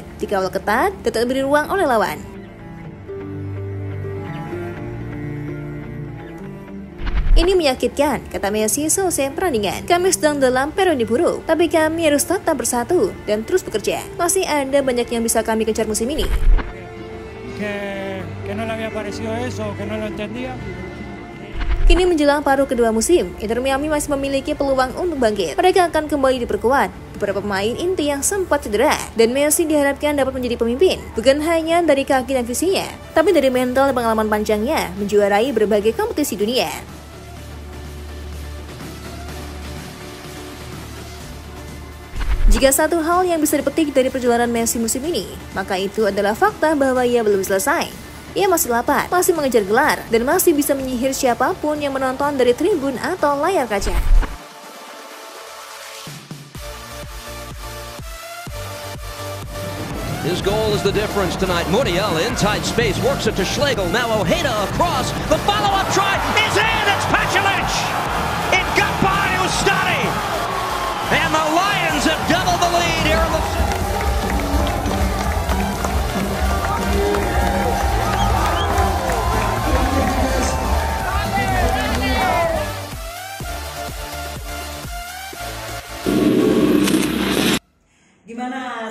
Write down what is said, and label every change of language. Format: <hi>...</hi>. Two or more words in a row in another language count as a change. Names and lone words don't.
<id>Dikawal ketat, tetap diberi ruang oleh lawan. Ini menyakitkan, kata Messi selesai perandingan. Kami sedang dalam periode buruk, tapi kami harus tetap bersatu dan terus bekerja. Masih ada banyak yang bisa kami kejar musim ini.</id> <es>Que no le había parecido eso, que no lo entendía.</es> <id>Kini menjelang paruh kedua musim, Inter Miami masih memiliki peluang untuk bangkit. Mereka akan kembali diperkuat beberapa pemain inti yang sempat cedera, dan Messi diharapkan dapat menjadi pemimpin, bukan hanya dari kaki dan visinya, tapi dari mental dan pengalaman panjangnya menjuarai berbagai kompetisi dunia. Jika satu hal yang bisa dipetik dari perjalanan Messi musim ini, maka itu adalah fakta bahwa ia belum selesai. Ia masih lapar, masih mengejar gelar, dan masih bisa menyihir siapapun yang menonton dari tribun atau layar kaca.</id> <en>His goal is the difference tonight. Muriel in tight space, works it to Schlegel. Now Ojeda across. The follow-up try is in. It's Pachulich. It got by Ustari. And the Lions have doubled the lead here in the...</en> <id>Gimana?</id>